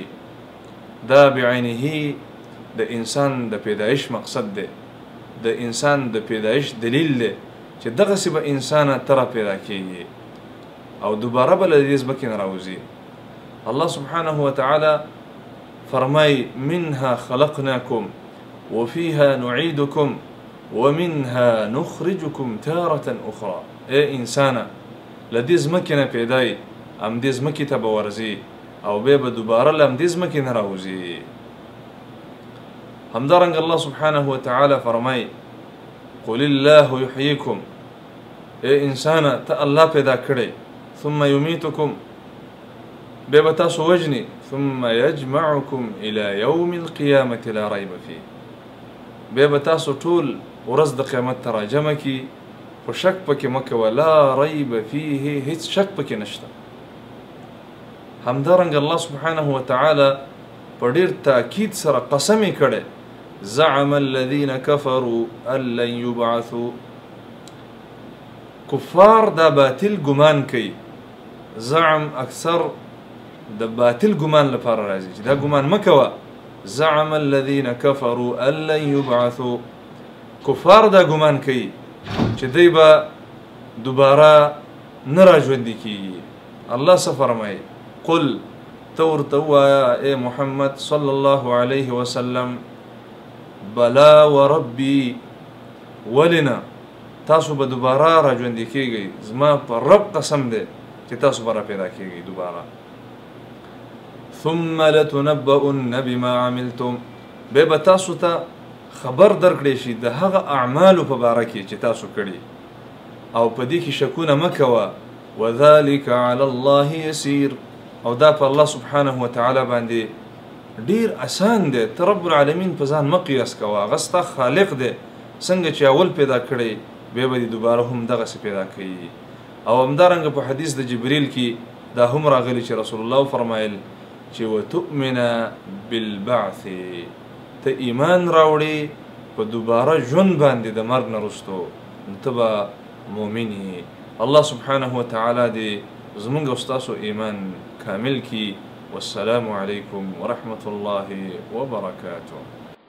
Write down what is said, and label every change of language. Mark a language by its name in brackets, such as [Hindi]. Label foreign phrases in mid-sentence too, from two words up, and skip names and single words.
[Pashto] دا بعینه د انسان د پیدایش مقصد دی، د انسان د پیدایش دلیل دی چې دغسې به انسانه ته را پیدا کېږي او دوباره به له دې ځمکې نه راوځي. الله [Arabic] سبحانه وتعالی [Pashto] فرمای: [Arabic] منها خلقناكم وفيها نعيدكم ومنها نخرجكم تارة أخرى. [Pashto] ای انسانه له دې ځمکې نه پیدای، همدې ځمکې ته به ورځي او بیا به دوباره له همدې ځمکې نه راوځي. همدارنګه الله [Arabic] سبحانه وتعالی [Pashto] فرمای: [Arabic] قل الله يحييكم. [Pashto] ای انسانه ته الله پیدا کړی، [Arabic] ثم يميتكم، [Pashto] بیا به تاسو وژني، [Arabic] ثم يجمعكم الى يوم القيامة لا ريب فيه. [Pashto] بیا به تاسو ټول ورځ د قیامت ته راجمع کي، خو شک پکې مه کوه، [Arabic] لا ریب فيه، [Pashto] هیڅ شک پکې نشته. همدارنګه الله [Arabic] سبحانه وتعالی [Pashto] په ډیر تاکید سره قسم یې کړی: [Arabic] زعم الذين كفروا أن لن يبعثوا. [Pashto] کفار دا باطل ګمان کوي. زعم اکثر د باطل ګمان لپاره راځي چې دا ګمان مه کوه. [Arabic] زعم الذين كفروا أن لن يبعثوا. [Pashto] کفار دا ګمان کوي چې دوی به دوباره نه راژوندي کېږي. الله څه فرمایي؟ قل، ته ورته ووایه ای محمد [Arabic] صلی الله علیه وسلم: بلا وربي، [Pashto] ولې نه؟ تاسو به دوباره راژوندي کېږئ، زما په رب قسم دی چې تاسو به را پیدا کېږئ دوباره. [Arabic] ثم لتنبؤن بما عملتم، [Pashto] بیا به تاسو ته خبر درکړی شي د هغه اعمالو په باره کې چې تاسو کړي او په دې کې شکونه مه کوه وذلك [Arabic] على الله يسير [Pashto] او دا په الله [Arabic] سبحانه وتعالى [Pashto] باندې ډیر آسان دی ته رب العالمین په ځان مه قیاس کوه هغه ستا خالق دی څنګه چې اول پیدا کړی بیا به دې دوباره هم دغسې پیدا کوي او همدارنګه په حدیث د جبریل کې دا هم راغلی چې رسول الله فرمایل چې [Arabic] وتؤمن بالبعث [Pashto] ته ایمان راوړې په دوباره ژوند باندې د مرګ نه وروستو نو ته به مؤمن یې الله [Arabic] سبحانه وتعالى [Pashto] دې زمونږ او ستاسو ایمان کامل کړي [Arabic] والسلام علیکم ورحمة الله وبرکاته